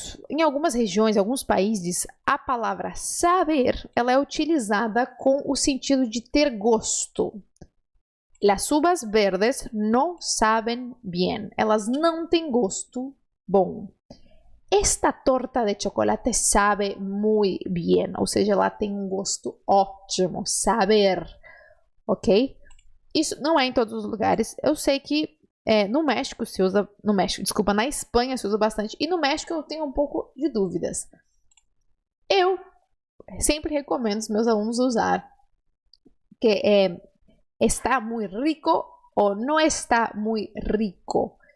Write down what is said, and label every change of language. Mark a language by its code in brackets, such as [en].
[pt] Em algumas regiões, alguns países, a palavra saber ela é utilizada com o sentido de ter gosto. [es] Las uvas verdes no saben bien. [pt] Elas não têm gosto bom. [es] Esta torta de chocolate sabe muy bien. [pt] Ou seja, ela tem um gosto ótimo. Saber. Ok? Isso não é em todos os lugares. Eu sei que no México se usa... na Espanha se usa bastante. E no México eu tenho um pouco de dúvidas. Eu sempre recomendo os meus alunos usar que está muy rico ou não está muy rico.